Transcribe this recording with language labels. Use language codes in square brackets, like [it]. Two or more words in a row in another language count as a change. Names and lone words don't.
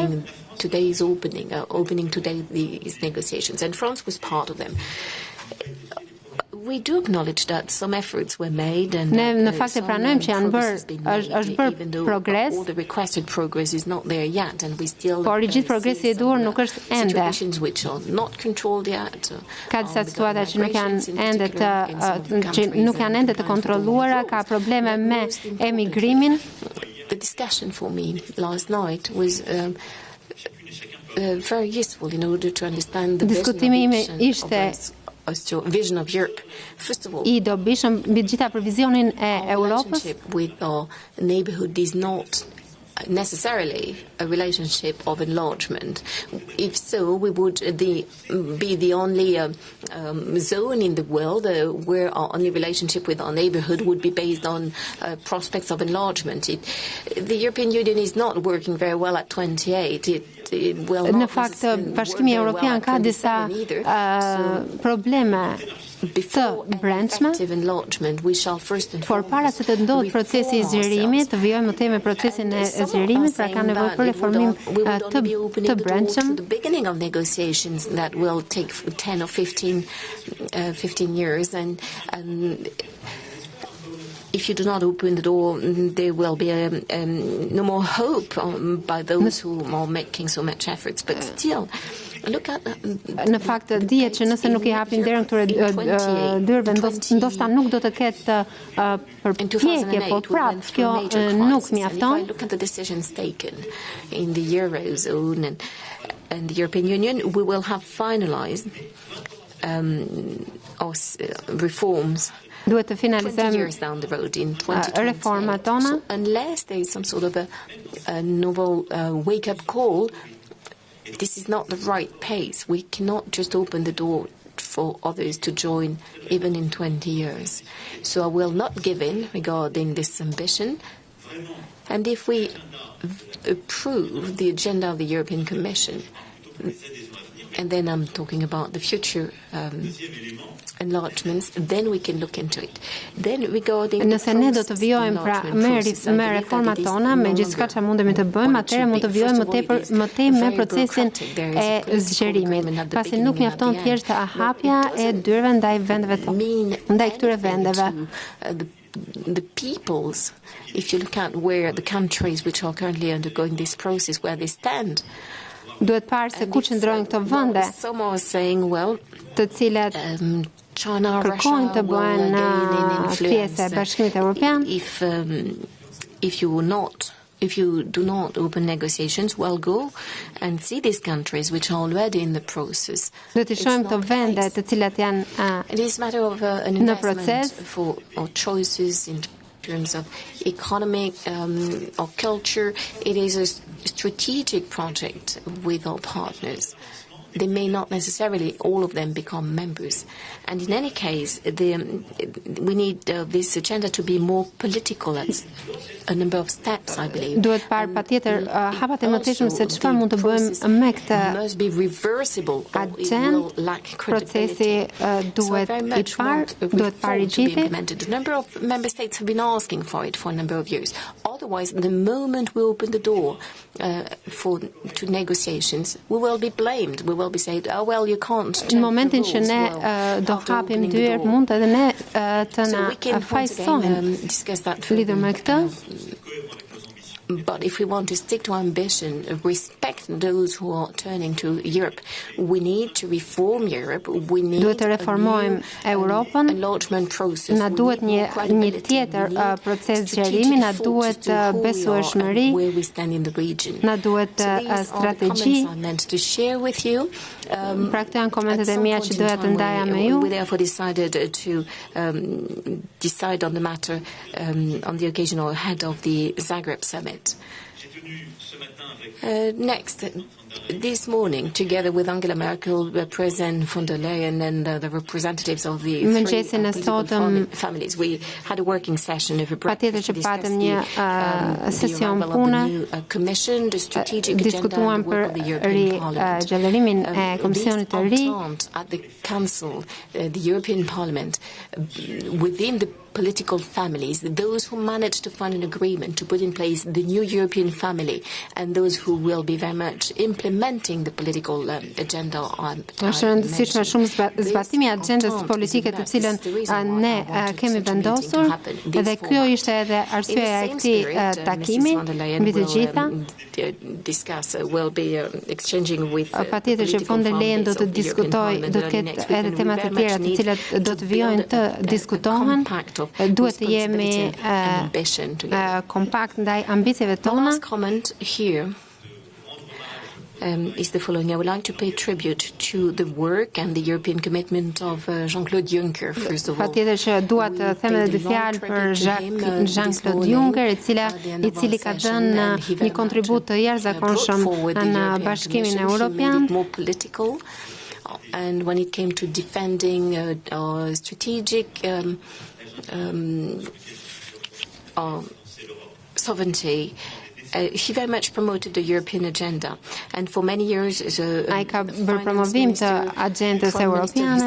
[en] Today's opening today these negotiations, and France was part of them. We do acknowledge that some efforts were made, and [sq] në fakt e pranojmë që është bërë progres. [en] All the requested progress is not there yet, and we still. [sq] Por i gjithë progresi i duhur nuk është ende. [en] Situations which are not controlled yet. [sq] Ka disa situata që nuk janë ende të kontrolluara, ka probleme me emigrimin. [en] The discussion for me last night was very useful in order to understand the vision of Europe. First of all, [sq] I dobishëm mbi gjitha për vizionin e Europës. [en] Relationship with our neighborhood is not necessarily a relationship of enlargement. If so, we would be the only zone in the world where our only relationship with our neighborhood would be based on prospects of enlargement. The European Union is not working very well at 28. [sq] Në fakt, Bashkimi Europian ka disa probleme të brendshme, por para se të ndodhë procesi i zgjerimit, të vijojmë më tej me procesin e zgjerimit, pra ka nevojë për reformim të brendshëm. [en] The beginning of negotiations that will take 10 or 15 years, and if you do not open the door, there will be no more hope by those who are making so much efforts. But still, [sq] në fakt dihet që nëse nuk I hapin derën këtyre dyrëve, ndoshta nuk do të ketë përpjekje, por prapë kjo nuk mjafton. [en] Look at the decisions taken in the Eurozone and the European Union, we will have finalized reforms. [sq] Duhet të finalizojmë reformat tona. [en] Unless there is some sort of a novel wake-up call, this is not the right pace. We cannot just open the door for others to join even in 20 years. So I will not give in regarding this ambition. And if we approve the agenda of the European Commission, and then I'm talking about the future enlargements, then we can look into it. Then regarding [sq] nëse ne do të vijojmë pra me reformat tona, me gjithçka që mundemi të bëjmë, atëherë mund të vijojmë më tej me procesin e zgjerimit. Pasi nuk mjafton thjesht hapja e dyrëve ndaj vendeve tonë, ndaj këtyre vendeve. [en] The peoples, if you look at where the countries which are currently undergoing this process, where they stand, [sq] duhet parë se ku qëndrojnë këto vende, të cilat kërkojnë të bëhen pjesë e Bashkimit Europian. [en] If you do not open negotiations, well, go and see these countries which are already in the process. [sq] Do të shohim këto vende të cilat janë [en] it is a matter of an investment for our choices in terms of economic or culture. It is a strategic project with our partners. They may not necessarily, all of them, become members. And in any case, we need this agenda to be more political at a number of steps, I believe. [sq] Duhet parë patjetër hapat e mëtejshëm se çfarë mund të bëjmë me këtë agent. Procesi duhet parë I gjithi. [en] A number of member states have been asking for it for a number of years. Otherwise, the moment we open the door to negotiations, we will be blamed. We will be said, oh well, you can't. [sq] Në momentin që ne do hapim dyert, mund edhe ne të na fajsojnë lidhur me këtë. [en] But if we want to stick to ambition, respect those who are turning to Europe, we need to reform Europe. We need [sq] duhet të reformojmë Europën. [en] Enlargement process. [sq] Na duhet një tjetër proces zgjerimi, na duhet besueshmëri, na duhet strategji. Pra këto janë komentet e mia që doja të ndaja me ju. [en] We therefore decided to decide on the matter on the occasion or ahead of the Zagreb summit. Next, this morning, together with Angela Merkel, President von der Leyen, and the representatives of the three political families, we had a working session of [sq] patjetër që patëm një sesion pune, diskutuam për rigjallërimin e Komisionit të ri. [en] At the Council, the European Parliament, within the political families, those who managed to find an agreement to put in place the new European family, and those who will be very much implementing the political agenda. [sq] Është rëndësishme shumë zbatimi i agjendës politike të cilën ne kemi vendosur, dhe kjo ishte edhe arsyeja e këtij takimi mbi të gjitha. Patjetër që von der Leyen do të diskutojë, do të ketë edhe tema të tjera të cilat do të vijojnë të diskutohen. Duhet të jemi kompakt ndaj ambicieve tona. [en] Is the following. I would like to pay tribute to the work and the European commitment of Jean-Claude Juncker, first of all. [sq] Patjetër që dua të them edhe dy fjalë për Jean-Claude Juncker, i cili ka dhënë një kontribut të jashtëzakonshëm në Bashkimin Europian. [en] And when it came to defending strategic sovereignty, he very much promoted the European agenda, and for many years as [sq] ai ka bërë promovim të agjendës europiane.